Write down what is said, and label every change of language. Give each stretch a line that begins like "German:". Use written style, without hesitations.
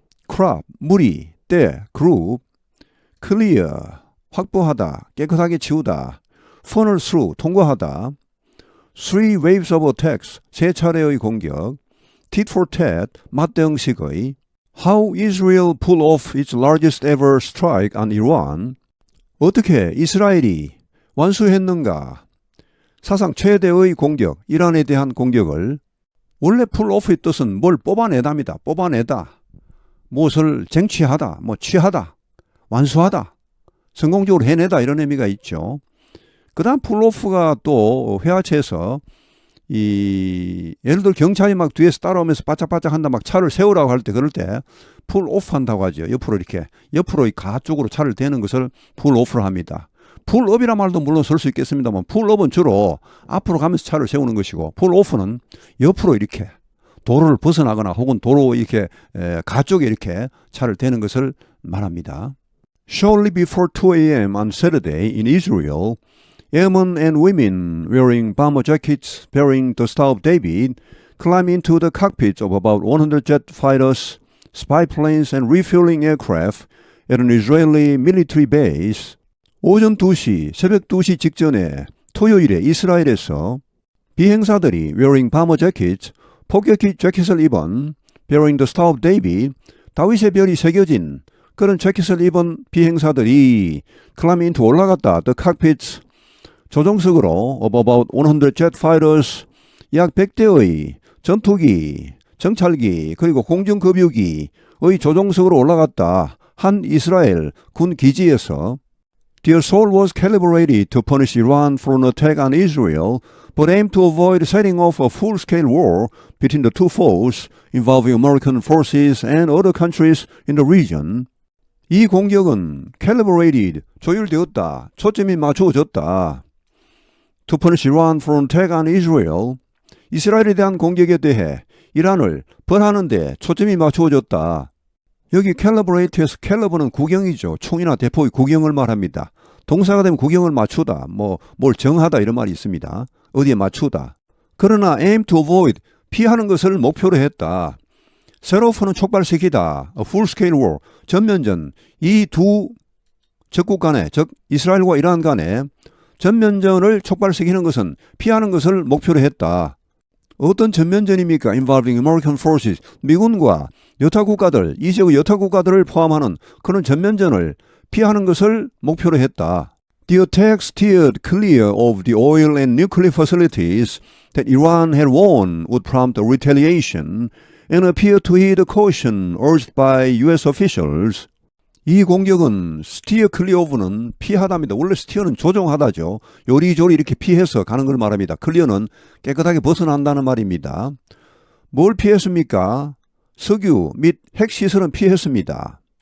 Korean: crop, 무리, 때, group, clear, 확보하다, 깨끗하게 치우다,
English: funnel through,
Korean: 통과하다,
English: 3 waves of attacks,
Korean: 3차례의 공격,
English: tit for tat,
Korean: 맞대응식의,
English: how Israel pull off its largest ever strike on Iran,
Korean: 어떻게 이스라엘이 완수했는가, 사상 최대의 공격, 이란에 대한 공격을, 원래 pull off의 뜻은 뭘 뽑아내다입니다. 뽑아내다. 무엇을 쟁취하다, 취하다, 완수하다, 성공적으로 해내다 이런 의미가 있죠. 그 다음 풀오프가 또 회화체에서 예를 들어 경찰이 막 뒤에서 따라오면서 바짝바짝 한다, 막 차를 세우라고 할 때 그럴 때 풀오프 한다고 하죠. 옆으로 이렇게, 옆으로 가 쪽으로 차를 대는 것을 풀오프로 합니다. 풀업이란 말도 물론 쓸 수 있겠습니다만 풀업은 주로 앞으로 가면서 차를 세우는 것이고 풀오프는 옆으로 이렇게 도로를 벗어나거나 혹은 도로 이렇게 가쪽에 이렇게 차를 대는 것을 말합니다.
English: Shortly before 2 a.m. on Saturday in Israel, airmen and women wearing bomber jackets bearing the Star of David climb into the cockpits of about 100 jet fighters, spy planes and refueling aircraft at an Israeli military base.
Korean: 오전 2시, 새벽 2시 직전에 토요일에 이스라엘에서 비행사들이
English: wearing bomber jackets,
Korean: 폭격기 재킷을 입은
English: bearing the Star of David,
Korean: 다윗의 별이 새겨진 그런 재킷을 입은 비행사들이
English: climb into
Korean: 올라갔다.
English: The cockpits,
Korean: 조종석으로
English: of about 100 jet fighters,
Korean: 약 100대의 전투기, 정찰기, 그리고 공중급유기의 조종석으로 올라갔다. 한 이스라엘 군 기지에서
English: Their assault was calibrated to punish Iran for an attack on Israel, but aimed to avoid setting off a full-scale war between the two foes involving American forces and other countries in the region.
Korean: 이 공격은 calibrated, 조율되었다, 초점이 맞추어졌다.
English: To punish Iran for an attack on Israel,
Korean: 이스라엘에 대한 공격에 대해 이란을 벌하는 데 초점이 맞추어졌다. 여기 calibrate에서 caliber는 구경이죠. 총이나 대포의 구경을 말합니다. 동사가 되면 구경을 맞추다, 뭘 정하다 이런 말이 있습니다. 어디에 맞추다. 그러나
English: aim to avoid,
Korean: 피하는 것을 목표로 했다. set off는 촉발시키다,
English: a full-scale war,
Korean: 전면전, 이 두 적국 간에, 즉 이스라엘과 이란 간에 전면전을 촉발시키는 것은 피하는 것을 목표로 했다. 어떤 전면전입니까?
English: Involving American forces,
Korean: 미군과 여타 국가들, 이 지역의 여타 국가들을 포함하는 그런 전면전을 피하는 것을 목표로 했다.
English: The attack steered clear of the oil and nuclear facilities that Iran had warned would prompt a retaliation and appeared to heed the caution urged by U.S. officials.
Korean: 이 공격은
English: steer clear of
Korean: 는 피하다입니다. 원래 steer는 조종하다죠. 요리조리 이렇게 피해서 가는 걸 말합니다. clear는 깨끗하게 벗어난다는 말입니다. 뭘 피했습니까? 석유 및 핵시설은 피했습니다.